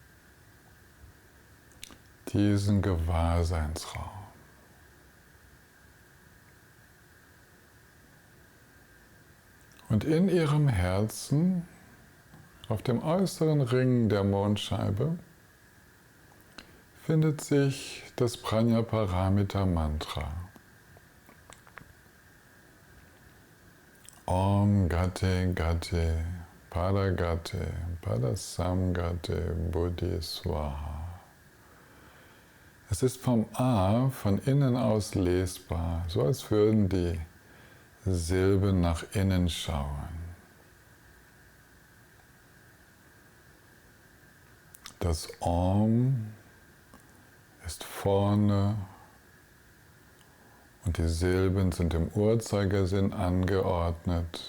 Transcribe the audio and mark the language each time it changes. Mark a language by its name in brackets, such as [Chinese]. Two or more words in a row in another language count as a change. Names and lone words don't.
[German] Diesen Gewahrseinsraum. Und in ihrem Herzen, auf dem äußeren Ring der Mondscheibe, findet sich das Prajnaparamita Mantra. [Sanskrit] Om Gate Gate Pada Gate Pada Samgate Buddhi Swaha. [German] Es ist vom A von innen aus lesbar, so als würden die Silben nach innen schauen. Das Om ist vorne und die Silben sind im Uhrzeigersinn angeordnet.